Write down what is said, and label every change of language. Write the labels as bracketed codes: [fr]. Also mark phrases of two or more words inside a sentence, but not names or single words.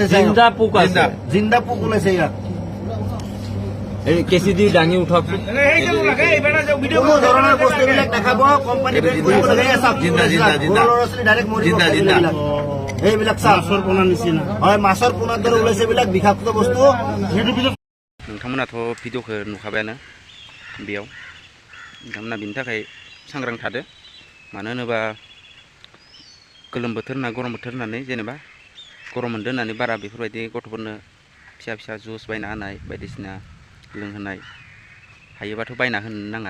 [as] জিন্দা পোক ওলাইছে ইয়াত। কেঁচি দি দাঙি উঠক। কোনো ধৰণৰ বস্তুবিলাক নাখাব। কোম্পানী বেন কৰিব লাগে। এইবিলাক মাছৰ পোনাৰ নিচিনা হয়। মাছৰ পোনাৰ দৰে ওলাইছে এইবিলাক বিষাক্ত বস্তু। [brx] नोंथांमोनाथ' भिडिअखौ नुखाबायानो बेयाव। नोंथांमोना बिनि थाखाय सांग्रां थादो। मानो होनोबा गोलोम बोथोर होनना गरम बोथोर होननानै जेनेबा गरम मोनदों होननानै बारा बेफोरबायदि गथ'फोरनो फिसा फिसा जुस बायना होनाय बायदिसिना लोंहोनाय हायोबाथ' बायना होनो नाङा।